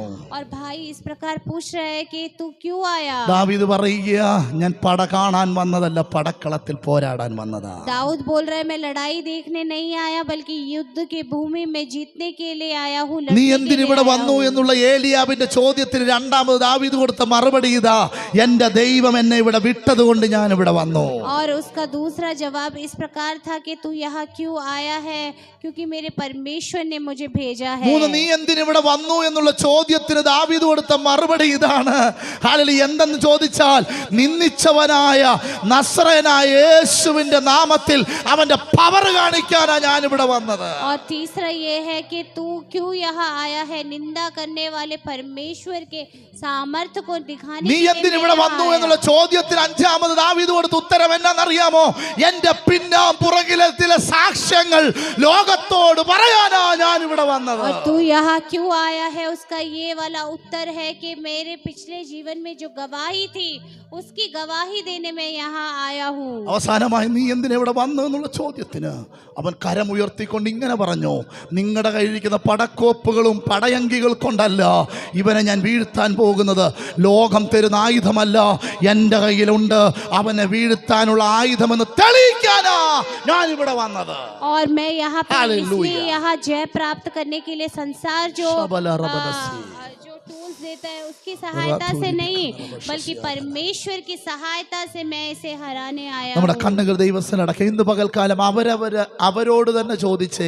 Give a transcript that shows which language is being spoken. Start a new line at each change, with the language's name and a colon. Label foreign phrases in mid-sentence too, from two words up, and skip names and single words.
Hindi: और भाई इस प्रकार पूछ रहा है कि तू क्यों आया.
Malayalam: ദാവീദ് പറയുകയാ, ഞാൻ പട കാണാൻ വന്നതല്ല, പടക്കളത്തിൽ പോരാടാൻ വന്നതാ.
Hindi: दाऊद बोल रहा है, मैं लड़ाई देखने नहीं आया बल्कि युद्ध की भूमि में जीतने के लिए आया हूँ.
Malayalam: നീ എന്തിനിവിടെ വന്നു എന്നുള്ള ഏലിയാവിന്റെ ചോദ്യത്തിന് രണ്ടാമത് ദാവീദ് കൊടുത്ത മറുപടി ഇതാ: എൻ്റെ ദൈവം എന്നെ ഇവിടെ വിട്ടതുകൊണ്ട് ഞാൻ ഇവിടെ വന്നു.
Hindi: और उसका दूसरा जवाब इस प्रकार था कि तू यहाँ क्यों आया है, क्योंकि मेरे परमेश्वर ने मुझे भेजा है.
Malayalam: മൂന്ന്, നീ എന്തിനിവിടെ വന്നു എന്നുള്ള ചോദ്യത്തിന് ദാവീദ് കൊടുത്ത മറുപടി ഇതാണ്. ഹല്ലേലൂയ. എന്തെന്ന് ചോദിച്ചാൽ, നിന്ദിച്ചവനായ നസ്രയനായ യേശുവിന്റെ നാമത്തിൽ അവന്റെ പവർ കാണിക്കാനാ ഞാൻ ഇവിടെ വന്നത്.
Hindi: और तीसरा ये है कि तू क्यों यहाँ आया है, निंदा करने वाले परमेश्वर के सामर्थ्य को दिखाने
Malayalam: നീ
Hindi: के लिए
Malayalam: എന്തിനിവിടെ
Hindi: यहाँ
Malayalam: വന്നു
Hindi: आया.
Malayalam: എന്നുള്ള ചോദ്യത്തിന് അഞ്ചാമത് ദാവീദ് കൊടുത്ത ഉത്തരം എന്നാണെന്നറിയാമോ? എന്റെ പുറകിലെ ചില സാക്ഷ്യങ്ങൾ ലോകത്തോട് പറയാനാ ഞാൻ ഇവിടെ വന്നത്.
Hindi: और तू यहाँ क्यों आया है, उसका ये वाला उत्तर है कि मेरे पिछले जीवन में जो गवाही थी उसकी गवाही देने में यहाँ आया हूँ.
Malayalam: അവസാനമായി നീ എന്തിനിവിടെ വന്നു എന്നുള്ള ചോദ്യത്തിന് അവൻ കരമുയർത്തിക്കൊണ്ട് ഇങ്ങനെ പറഞ്ഞു: നിങ്ങളുടെ കയ്യിരിക്കുന്ന പടക്കോപ്പുകളും പടയങ്കികൾ കൊണ്ടല്ല ഇവനെ ഞാൻ വീഴ്ത്താൻ പോകുന്നത്. ലോകം തരുന്ന ആയുധമല്ല എൻ്റെ കയ്യിലുണ്ട്. അവനെ വീഴ്ത്താനുള്ള ആയുധമെന്ന് തെളിയിക്കാനാ ഞാൻ ഇവിടെ വന്നത്.
Hindi: और मैं यहाँ पे हालेलुया. इसलिए यहाँ जय प्राप्त करने के लिए संसार जो टूल्स देता है उसकी सहायता से नहीं, बल्कि परमेश्वर की सहायता से मैं इसे हराने आया
Malayalam: നമ്മുടെ
Hindi: हूँ.
Malayalam: കണ്ണുകൾ ദൈവസ്ഥനടക്കം ഇന്ന് പകൽക്കാലം അവരോട് തന്നെ ചോദിച്ചേ: